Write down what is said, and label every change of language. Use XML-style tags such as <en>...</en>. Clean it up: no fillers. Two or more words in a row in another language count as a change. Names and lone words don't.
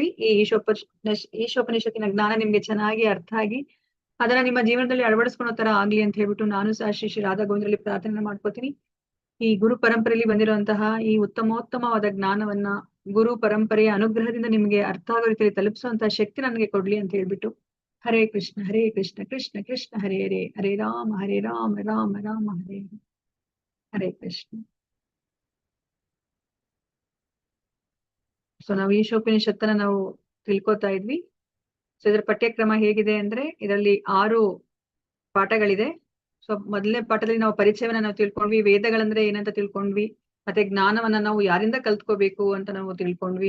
<kn>ಈ ಈಶೋಪನಿಷತ್ತಿನ ಜ್ಞಾನ ನಿಮ್ಗೆ ಚೆನ್ನಾಗಿ ಅರ್ಥ ಆಗಿ ಅದನ್ನ ನಿಮ್ಮ ಜೀವನದಲ್ಲಿ ಅಳವಡಿಸ್ಕೊಳೋ ತರ ಆಗ್ಲಿ ಅಂತ ಹೇಳ್ಬಿಟ್ಟು ನಾನು ಸಹ ಶ್ರೀ ಶ್ರೀ ರಾಧಾ ಗೋವಿಂದರಲ್ಲಿ ಪ್ರಾರ್ಥನೆ ಮಾಡ್ಕೋತೀನಿ. ಈ ಗುರು ಪರಂಪರೆಯಲ್ಲಿ ಬಂದಿರುವಂತಹ ಈ ಉತ್ತಮೋತ್ತಮವಾದ ಜ್ಞಾನವನ್ನ ಗುರು ಪರಂಪರೆಯ ಅನುಗ್ರಹದಿಂದ ನಿಮ್ಗೆ ಅರ್ಥ ಆಗೋ ರೀತಿಯಲ್ಲಿ ತಲುಪಿಸುವಂತಹ ಶಕ್ತಿ ನನಗೆ ಕೊಡ್ಲಿ ಅಂತ ಹೇಳ್ಬಿಟ್ಟು</kn> <sa>ಹರೇ ಕೃಷ್ಣ ಕೃಷ್ಣ ಕೃಷ್ಣ ಹರೇ ಹರೇ ಹರೇ ರಾಮ ರಾಮ ರಾಮ ಹರೇ ಹರೇ ಕೃಷ್ಣ.</sa> <kn>ಸೊ ನಾವು ಈಶೋಪನಿಷತ್ತನ್ನ ನಾವು ತಿಳ್ಕೊತಾ ಇದ್ವಿ. ಸೊ ಇದರ ಪಠ್ಯಕ್ರಮ ಹೇಗಿದೆ ಅಂದ್ರೆ ಇದರಲ್ಲಿ 6 ಪಾಠಗಳಿದೆ. ಸೊ ಮೊದಲನೇ ಪಾಠದಲ್ಲಿ ನಾವು ಪರಿಚಯವನ್ನ ನಾವು ತಿಳ್ಕೊಂಡ್ವಿ, ವೇದಗಳಂದ್ರೆ ಏನಂತ ತಿಳ್ಕೊಂಡ್ವಿ, ಮತ್ತೆ ಜ್ಞಾನವನ್ನ ನಾವು ಯಾರಿಂದ ಕಲ್ತ್ಕೋಬೇಕು ಅಂತ ನಾವು ತಿಳ್ಕೊಂಡ್ವಿ.</kn>